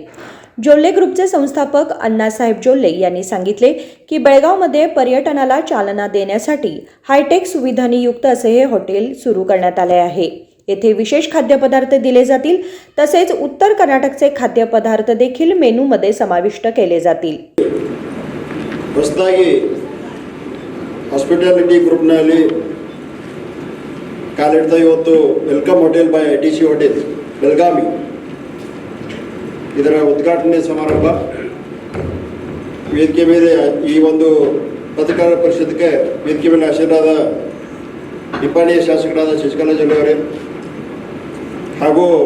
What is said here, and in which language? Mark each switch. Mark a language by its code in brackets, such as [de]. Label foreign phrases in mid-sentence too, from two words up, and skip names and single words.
[mr] जोल्ले ग्रुपचे संस्थापक अण्णासाहेब जोल्ले यांनी सांगितले की बेळगावमध्ये पर्यटनाला चालना देण्यासाठी हायटेक सुविधांनी युक्त असे हे हॉटेल सुरू करण्यात आले आहे. येथे विशेष खाद्यपदार्थ दिले जातील, तसेच उत्तर कर्नाटकचे खाद्यपदार्थ देखील मेनूमध्ये समाविष्ट केले जातील. [kn] ಹೊಸದಾಗಿ [en] hospitality group [kn] ಕಾಲಿಡ್ತಾ ಇವತ್ತು ವೆಲ್ಕಮ್ ಹೋಟೆಲ್ ಬೈ ITC ಹೋಟೆಲ್ ಬೆಳಗಾವಿ ಇದರ ಉದ್ಘಾಟನೆ ಸಮಾರಂಭ ವೇದಿಕೆ ಮೇಲೆ ಈ ಒಂದು ಪತ್ರಕಾರ ಪರಿಷತ್ಗೆ ವೇದಿಕೆ ಮೇಲೆ ಆಶೀರ್ವಾದ ನಿಪ್ಪಾಣಿಯ ಶಾಸಕರಾದ ಶಶಿಕಲಾ ಜೊಲ್ಲೆ ಅವರೇ ಹಾಗೂ